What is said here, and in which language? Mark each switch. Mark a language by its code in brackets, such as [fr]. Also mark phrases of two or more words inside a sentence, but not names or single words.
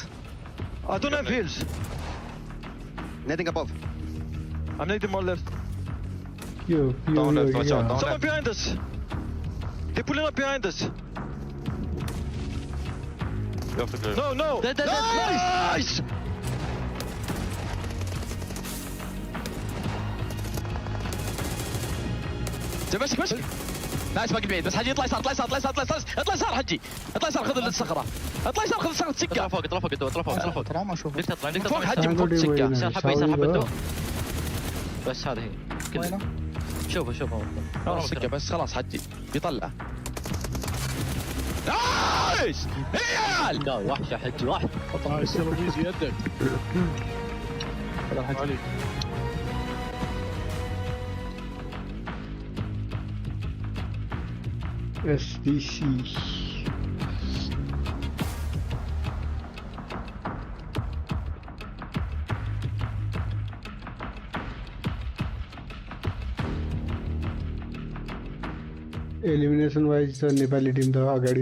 [en] I don't have heals. Nading above. I'm nading more left. Yo, Down left, watch out. yeah. Someone behind us. They're pulling up behind us. You have to go. No. Nice! [ar] ماسك نايس باقي بعيد بس حجي اطلع يسار اطلع يسار حجي اطلع يسار خذ الصخره اطلع يسار خذ الصخره سكه اطلع فوق ترى ما اشوف ليك تطلع حجي من فوق سكه يسار حبه بس هذا هي كله شوفه سكه بس خلاص حجي بيطلع نايس عيال لا وحش يا حجي واحد يصير بيزي يدك هذا حجي [ne] SDC [en] elimination wise [ne] त नेपाली टिम त अगाडि